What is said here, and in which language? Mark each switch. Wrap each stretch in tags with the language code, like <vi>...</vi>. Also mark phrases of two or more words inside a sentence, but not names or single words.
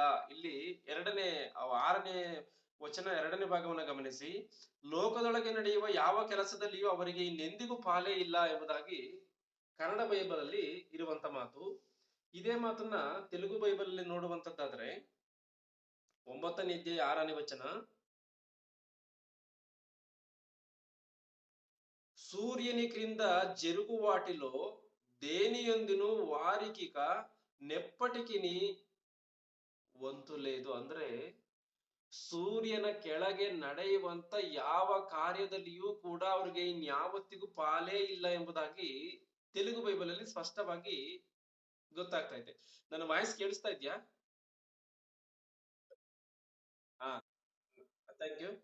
<kn>ಇಲ್ಲಿ 6ನೇ ವಚನ 2ನೇ ಭಾಗವನ್ನ ಗಮನಿಸಿ. ಲೋಕದೊಳಗೆ ನಡೆಯುವ ಯಾವ ಕೆಲಸದಲ್ಲಿಯೂ ಅವರಿಗೆ ಇನ್ನೆಂದಿಗೂ ಪಾಲೇ ಇಲ್ಲ ಎಂಬುದಾಗಿ ಕನ್ನಡ ಬೈಬಲ್ ಅಲ್ಲಿ ಇರುವಂತ ಮಾತು. ಇದೇ ಮಾತನ್ನ ತೆಲುಗು ಬೈಬಲ್ ಅಲ್ಲಿ ನೋಡುವಂತದ್ದಾದ್ರೆ 9ನೇ ಅಧ್ಯಾಯ 6ನೇ ವಚನ,</kn> <te>సూర్యుని క్రింద జరుగు వాటిలో దేనియందును వారికిక నెప్పటికిని వంతు లేదు.</te> <kn>ಅಂದ್ರೆ ಸೂರ್ಯನ ಕೆಳಗೆ ನಡೆಯುವಂತ ಯಾವ ಕಾರ್ಯದಲ್ಲಿಯೂ ಕೂಡ ಅವ್ರಿಗೆ ಇನ್ಯಾವತ್ತಿಗೂ ಪಾಲೇ ಇಲ್ಲ ಎಂಬುದಾಗಿ ತೆಲುಗು ಬೈಬಲ್ ಅಲ್ಲಿ ಸ್ಪಷ್ಟವಾಗಿ ಗೊತ್ತಾಗ್ತಾ ಇದೆ. ನನ್ನ ವಾಯ್ಸ್ ಕೇಳಿಸ್ತಾ ಇದ್ಯಾ? ಹಾ,</kn> <en>thank you.</en>